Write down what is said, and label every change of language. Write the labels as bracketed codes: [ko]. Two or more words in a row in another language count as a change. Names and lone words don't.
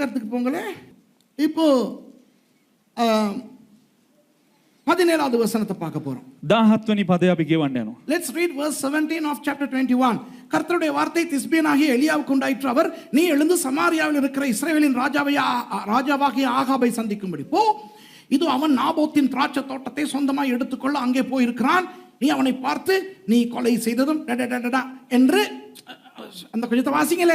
[ta] போங்களேன். இப்போ 17வது வசனத்தை பார்க்க போறோம். [si] 17 වෙනි පදය අපි කියවන්න යනවා. [en] Let's read verse 17 of chapter 21. [ta] கர்த்தருடைய வார்த்தை திஸ்பியனாகிய எலியாவுக்கு உண்டாயிற்று. அவர், நீ எழுந்து சமாரியாவில் இருக்கிற இஸ்ரவேலின் ராஜாவாகிய ஆகாபை சந்திக்கும்படி போ. இது அவன் நாபோத்தின் திராட்சை தோட்டத்தை சொந்தமாய் எடுத்துக்கொள்ள அங்கே போயிருக்கிறான். நீ அவனை பார்த்து, நீ கொலை செய்ததும் என்று அந்த கொஞ்சத்தை வாசிங்களே.